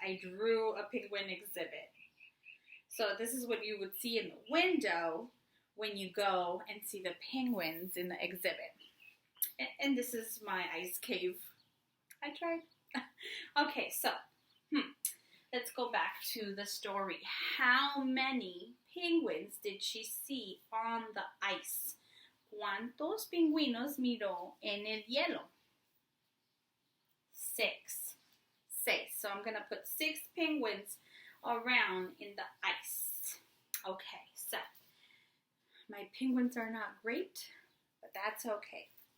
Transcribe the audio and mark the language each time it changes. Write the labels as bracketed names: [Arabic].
[English] I drew a penguin exhibit. So this is what you would see in the window when you go and see the penguins in the exhibit. And this is my ice cave. I tried. Okay, so let's go back to the story. How many penguins did she see on the ice? [Spanish] ¿Cuántos pingüinos miró en el hielo? 6. 6. [English] So I'm going to put 6 penguins around in the ice. Okay, so my penguins are not great, but that's okay.